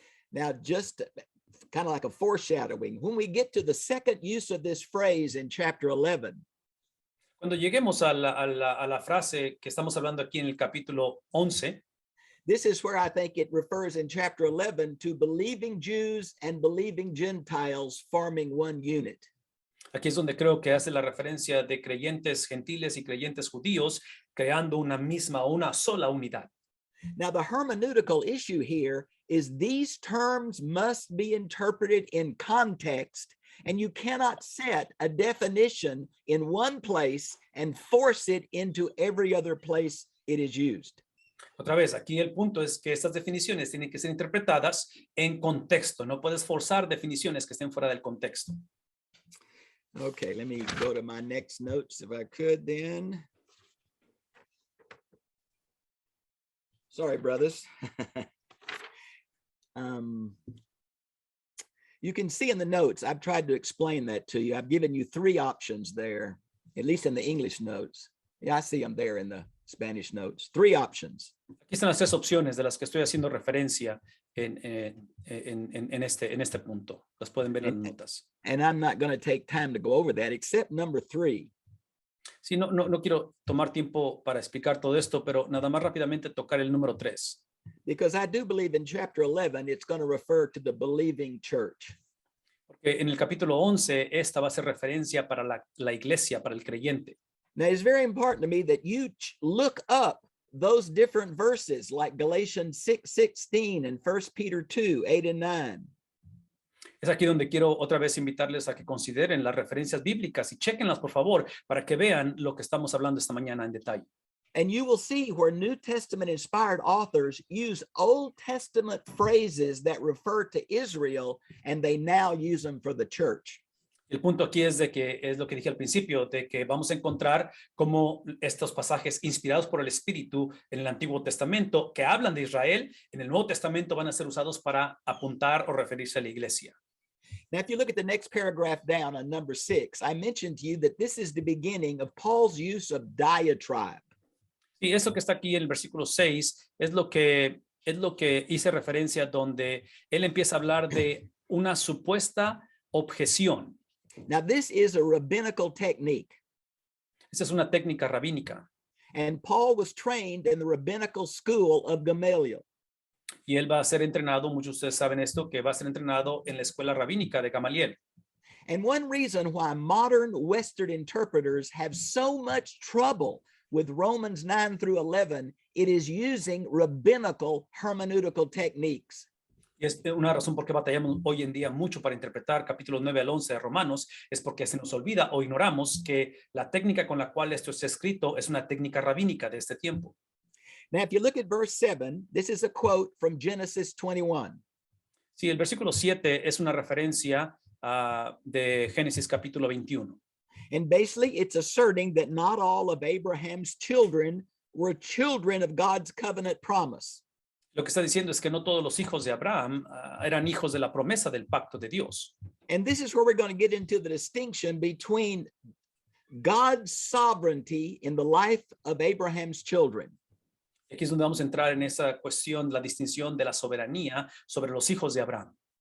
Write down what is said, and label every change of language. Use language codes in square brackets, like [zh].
[en] Now, just kind of like a foreshadowing, when we get to the second use of this phrase in chapter 11, [es] Cuando lleguemos a la frase que estamos hablando aquí en el capítulo 11, [en] this is where I think it refers in chapter 11 to believing Jews and believing Gentiles forming one unit. [es] aquí es donde creo que hace la referencia de creyentes gentiles y creyentes judíos creando una sola unidad. [en] Now, the hermeneutical issue here is these terms must be interpreted in context, and you cannot set a definition in one place and force it into every other place it is used. [es] Otra vez, aquí el punto es que estas definiciones tienen que ser interpretadas en contexto. No puedes forzar definiciones que estén fuera del contexto. [en] Okay, let me go to my next notes if I could then. Sorry, brothers. You can see in the notes, I've tried to explain that to you. I've given you three options there, at least in the English notes. Yeah, I see them there in the Spanish notes. Three options. [es] Aquí están las tres opciones de las que estoy haciendo referencia en este punto. Las pueden ver en las notas. [en] And I'm not going to take time to go over that, except number 3. [es] Sí, no quiero tomar tiempo para explicar todo esto, pero nada más rápidamente tocar el número 3. [en] Because I do believe in chapter 11, it's going to refer to the believing church. [es] Porque en el capítulo 11, esta va a ser referencia para la iglesia, para el creyente. [en] Now, it's very important to me that you look up those different verses like Galatians 6:16 and 1 Peter 2:8 and 9. [es] Es aquí donde quiero otra vez invitarles a que consideren las referencias bíblicas y chequenlas, por favor, para que vean lo que estamos hablando esta mañana en detalle. [en] And you will see where New Testament inspired authors use Old Testament phrases that refer to Israel, and they now use them for the church. [es] El punto aquí es de que es lo que dije al principio, de que vamos a encontrar cómo estos pasajes inspirados por el Espíritu en el Antiguo Testamento que hablan de Israel, en el Nuevo Testamento van a ser usados para apuntar o referirse a la iglesia. [en] Now, if you look at the next paragraph down on number 6, I mentioned to you that this is the beginning of Paul's use of diatribe. [es] Y eso que está aquí en el versículo 6 es lo que hice referencia donde él empieza a hablar de una supuesta objeción. [en] Now, this is a rabbinical technique. [es] Esa es una técnica rabínica. [en] And Paul was trained in the rabbinical school of Gamaliel. [es] Y él va a ser entrenado, muchos de ustedes saben esto, que va a ser entrenado en la escuela rabínica de Gamaliel. [en] And one reason why modern Western interpreters have so much trouble with Romans 9 through 11, it is using rabbinical hermeneutical techniques. [es] Y es una razón por qué batallamos hoy en día mucho para interpretar capítulos 9 al 11 de Romanos, es porque se nos olvida o ignoramos que la técnica con la cual esto está escrito es una técnica rabínica de este tiempo. [en] Now, if you look at verse 7, this is a quote from Genesis 21. [es] Sí, el versículo 7 es una referencia de Génesis capítulo 21. [en] And basically, it's asserting that not all of Abraham's children were children of God's covenant promise. [es] Lo que está diciendo es que no todos los hijos de Abraham eran hijos de la promesa del pacto de Dios. [en] And this is where we're going to get into the distinction between God's sovereignty in the life of Abraham's children. [es] Aquí es donde vamos a entrar en esa cuestión, la distinción de la soberanía sobre los hijos de Abraham.